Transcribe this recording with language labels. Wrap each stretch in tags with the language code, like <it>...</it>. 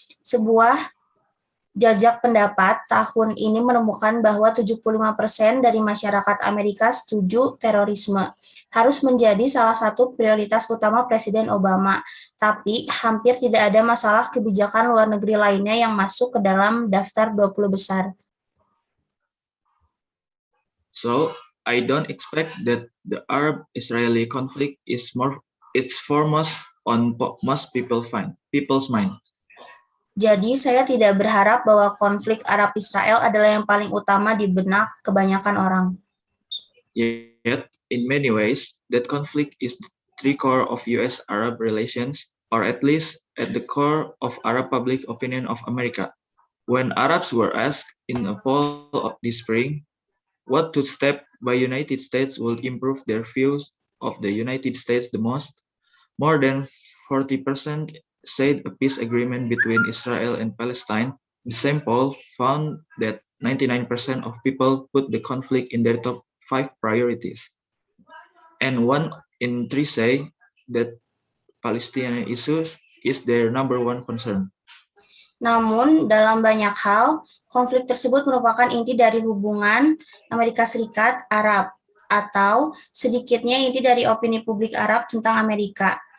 <id>Sebuah jajak pendapat tahun ini menemukan bahwa 75% dari masyarakat Amerika setuju terorisme harus menjadi salah satu prioritas utama Presiden Obama, tapi hampir tidak ada masalah kebijakan luar negeri lainnya yang masuk ke dalam daftar 20 besar.</id> <en>So, I don't expect that the Arab-Israeli conflict is it's foremost on most people's mind.</en> <id>Jadi, saya tidak berharap bahwa konflik Arab-Israel adalah yang paling utama di benak kebanyakan orang.</id> <en>Yet, in many ways, that conflict is the true core of US-Arab relations, or at least at the core of Arab public opinion of America. When Arabs were asked in a poll of this spring, what two steps by United States will improve their views of the United States the most? More than 40% said a peace agreement between Israel and Palestine. The same poll found that 99% of people put the conflict in their top 5 priorities. And 1 in 3 say that Palestinian issues is their number 1 concern.</en> <id>Namun, dalam banyak hal, konflik tersebut merupakan inti dari hubungan Amerika Serikat-Arab, atau sedikitnya inti dari opini publik Arab tentang Amerika.</id>